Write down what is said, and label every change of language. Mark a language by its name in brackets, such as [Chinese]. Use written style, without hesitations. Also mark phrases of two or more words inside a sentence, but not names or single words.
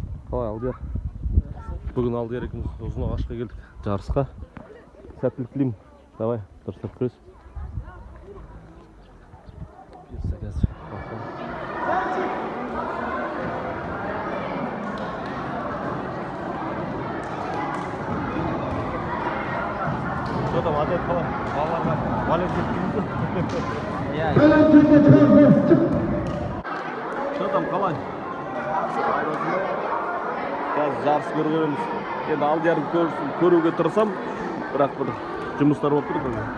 [Kazakh] Қалай Алдияр? Бүгін Алдияр екеуміз ұзын ағашқа келдік жарысқа. Сәттілік тілеймін. Давай, дұрыстап күрес. [Russian] Что там, отдать қалай? [Kazakh] Балаларға валет жеткізді. [Russian] Что там, қалай? [Kazakh] Қазір жарыс көреміз. Енді Алдиярды көруге тырысам, бірақ бір жұмыстар болып тұр.